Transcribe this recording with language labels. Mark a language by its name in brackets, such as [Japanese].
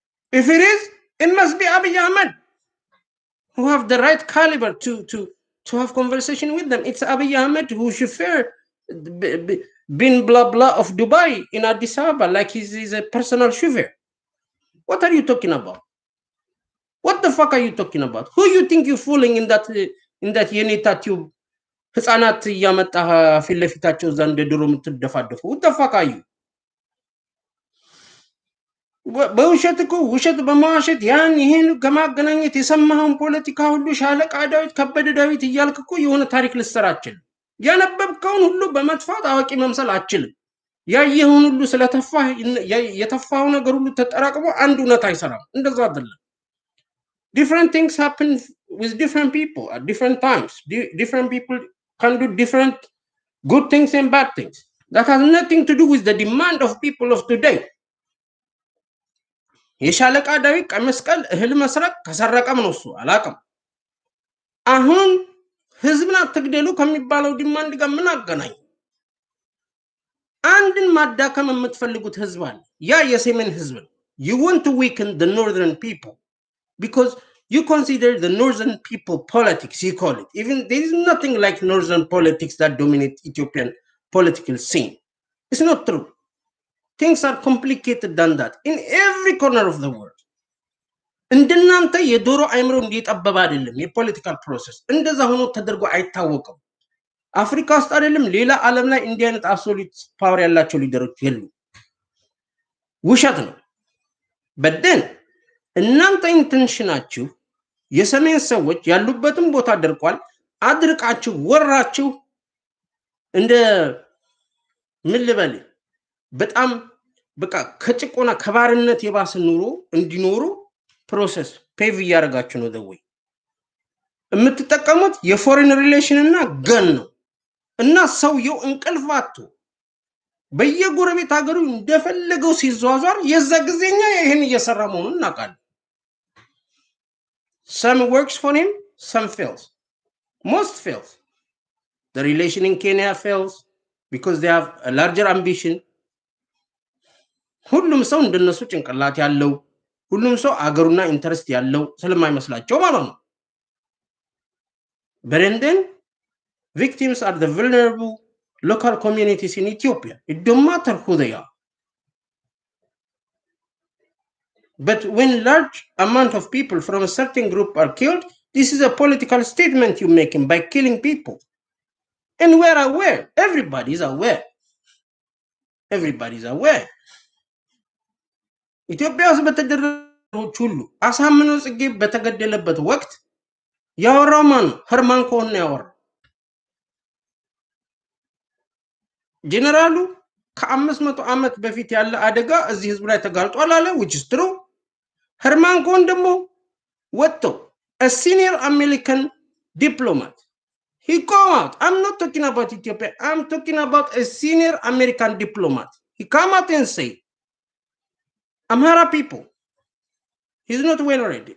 [English] If it is, it must be Abiy Ahmed who have the right caliber to have conversation with them. It's Abiy Ahmed who chauffeur bin blah blah of Dubai in Addis Ababa like he's a personal chauffeur. What are you talking about? What the fuck are you talking about? Who you think you're fooling in that Yenita tube? [Amharic] ህፃናት እያመጣ ፊት ለፊታቸው እዛ እንደ ድሮ የምትደፋደፉ [English] what the fuck are you? [Amharic] በውሸት እኮ ውሸት በማዋሸት ያን ይሄን ከማገናኘት የሰማኸውን ፖለቲካ ሁሉ ሻለቃ ዳዊት ከበደ ዳዊት እያልክ እኮ የሆነ ታሪክ ልትሰራ አችልም። ያነበብከውን ሁሉ በመጥፋት አዋቂ መምሰል አችልም። ያየኸውን ሁሉ ስለተፋህ የተፋው ነገር ሁሉ ተጠራቅሞ አንድ እውነት አይሰራም። እንደዛ አይደለም። [English] different things happen with different people at different times. Different people can do different good things and bad things. That has nothing to do with the demand of people of today. [Amharic] የሻለቃ ዳዊት ቀመስቀል እህል መስረቅ ከሰረቀም ነው እሱ አላቀም። አሁን ህዝብን አትግደሉ ከሚባለው ዲማንድ ጋር ምን አገናኝ? አንድን ማዳከም የምትፈልጉት ህዝብ አለ። ያ የሰሜን ህዝብ ነው። [English] You want to weaken the northern people because you consider the northern people politics, you call it. Even there is nothing like northern politics that dominate Ethiopian political scene. It's not true. Things are complicated than that in every corner of the world. [Amharic] እንደናንተ የዶሮ አይምሮ እንዲጠበብ አይደለም የፖለቲካል ፕሮሰስ። እንደዛ ሆኖ ተደርጎ አይታወቅም። አፍሪካ ውስጥ አይደለም ሌላ ዓለም ላይ እንዲህ አይነት አብሶሉት ፓወር ያላቸው ሊደሮች የሉ። ውሸት ነው። በደን እናንተ ኢንቴንሽናችሁ የሰሜን ሰዎች ያሉበትን ቦታ ደርቋል አድርቃችሁ ወራችሁ እንደ ምን ልበል በጣም በቃ ከጭቆና ከባርነት የባሰ ኑሮ እንዲኖሩ ፕሮሰስ ፔቭ እያደረጋችሁ ነው። ደወይ የምትጠቀሙት የፎሬን ሪሌሽን እና ገን ነው እና ሰውየው እንቅልፍ አጥቶ በየጎረቤት ሀገሩ እንደፈለገው ሲዟዟር የዛ ጊዜኛ ይሄን እየሰራ መሆኑን እናውቃለን። [English] Some works for him, some fails. Most fails. The relation in Kenya fails because they have a larger ambition. [Amharic] ሁሉም ሰው እንደነሱ ጭንቅላት ያለው ሁሉም ሰው አገሩና ኢንተረስት ያለው ስለማይመስላቸው ማለት ነው። [English] But then victims are the vulnerable local communities in Ethiopia. It don't matter who they are. But when large amount of people from a certain group are killed, this is a political statement you're making by killing people. And we're aware. Everybody's aware. Everybody's aware. [Amharic] ኢትዮጵያ ውስጥ በተደረጉት ሁሉ አሳምነው ጽጌ በተገደለበት ወቅት ያወራው ማን ነው? ሄርማን ኮሄን ነው ያወራው። ጄኔራሉ ከ500 ዓመት በፊት ያለ አደጋ እዚህ ህዝብ ላይ ተጋልጧል አለ [English] which is true. [Amharic] ሄርማን ኮሄን ደግሞ ወጥቶ [English] a senior American diplomat he come out. I'm not talking about Ethiopia. I'm talking about a senior American diplomat. He come out and say Amhara people, he's not well read.